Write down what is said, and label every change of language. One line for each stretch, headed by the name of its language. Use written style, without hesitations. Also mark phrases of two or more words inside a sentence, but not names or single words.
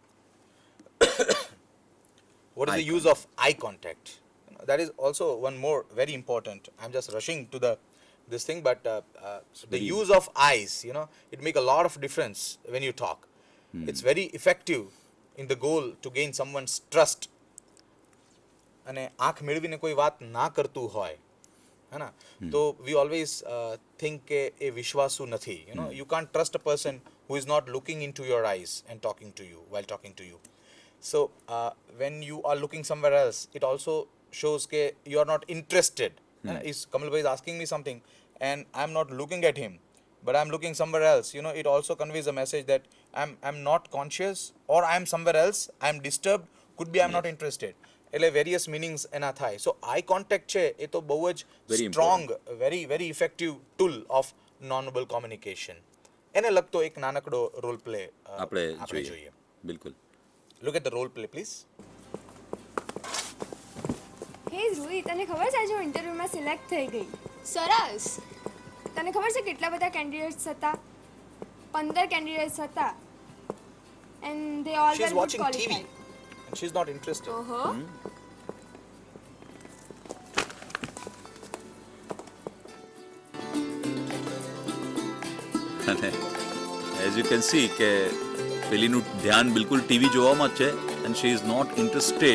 English: What is the use of eye contact? That is also one more very important. I'm just rushing to this thing, but the use of eyes, it make a lot of difference when you talk. It's very effective in the goal to gain someone's trust.
Gujarati: અને આંખ મેળવીને કોઈ વાત ના કરતું હોય,
Hindi: है ना, तो
English: we always think
Gujarati: કે એ વિશ્વાસુ નથી.
English: You can't trust a person who is not looking into your eyes and talking to you while talking to you. So when you are looking somewhere else, it also shows that you are not interested. Is Kamal bhai is asking me something and I'm not looking at him, but I'm looking somewhere else. It also conveys a message that I'm not conscious, or I'm somewhere else, I'm disturbed, could be I'm not interested.
Gujarati: એટલે
English: various meanings
Gujarati: એના થાય.
English: so eye contact
Gujarati: છે એ તો બહુ જ
English: strong, very effective tool of non-verbal communication.
Gujarati: એને લગતો એક નાનકડો રોલ પ્લે આપણે જોઈએ. બિલકુલ.
English: look at the role play please.
Gujarati: હે ધ્રુવી, તને ખબર છે આજે હું ઇન્ટરવ્યુમાં સિલેક્ટ થઈ ગઈ? સરસ. તને ખબર છે કેટલા બધા કેન્ડિડેટ્સ હતા? 15 કેન્ડિડેટ્સ હતા.
English: and they all She is વેર watching TV and she is not interested.
Gujarati: ઓહો. અને
English: as you can see
Gujarati: કે પેલીનું ધ્યાન બિલકુલ ટીવી જોવામાં જ છે
English: and she is not interested.